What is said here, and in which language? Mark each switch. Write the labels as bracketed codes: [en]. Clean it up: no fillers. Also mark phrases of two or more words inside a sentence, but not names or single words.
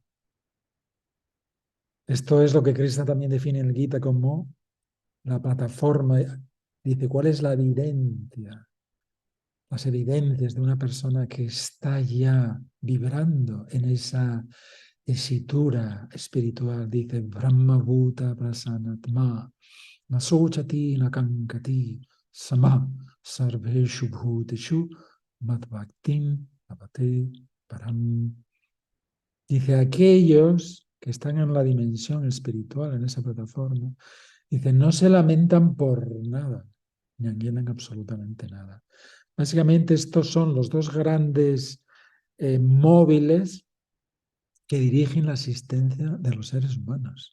[es] Esto es lo que Krishna también define en el Gita como la plataforma. Dice, ¿cuál es la evidencia? Las evidencias de una persona que está ya vibrando en esa tesitura espiritual. Dice, [sa] ब्रह्म भूत प्रसनात्मा, नशोचति नकाङ्क्षति, सम, सर्वेषु भूतेषु, मद्भक्तिम्, अबते, परम्. [es] Dice, aquellos que están en la dimensión espiritual, en esa plataforma, dicen, no se lamentan por nada, ni anhelan absolutamente nada. Básicamente estos son los dos grandes móviles que dirigen la existencia de los seres humanos.